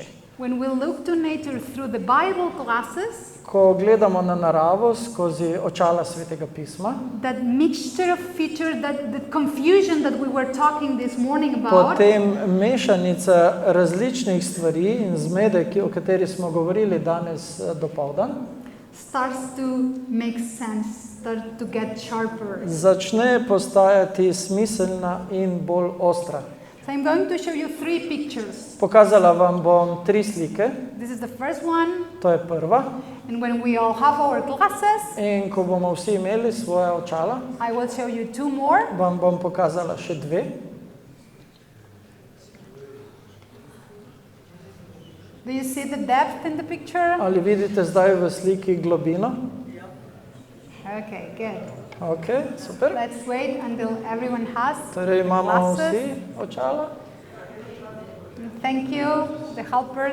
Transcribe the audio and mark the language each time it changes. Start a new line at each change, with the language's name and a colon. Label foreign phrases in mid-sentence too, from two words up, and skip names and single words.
English: When we look to nature through the Bible glasses,
Slovenian: Ko gledamo na naravo skozi očala Svetega pisma,
English: that mixture of features, that confusion that we were talking this morning about,
Slovenian: potem mešanica različnih stvari in zmede, o kateri smo govorili danes dopoldan,
English: starts to make sense, start to get sharper.
Slovenian: začne postajati smiselna in bolj ostra.
English: So I'm going to show you 3 pictures.
Slovenian: Pokazala vam bom 3 slike,
English: This is the first one,
Slovenian: to je prva.
English: and when we all have our glasses,
Slovenian: In ko bomo vsi imeli svoja očala,
English: I will show you 2 more.
Slovenian: vam bom pokazala še 2.
English: Do you see the depth in the picture?
Slovenian: Ali vidite zdaj v sliki globino?
English: Okay, good.
Slovenian: Ok, super.
English: Let's wait until everyone has
Slovenian: Torej imamo vsi
English: glasses.
Slovenian: očala.
English: Thank you, the helpers.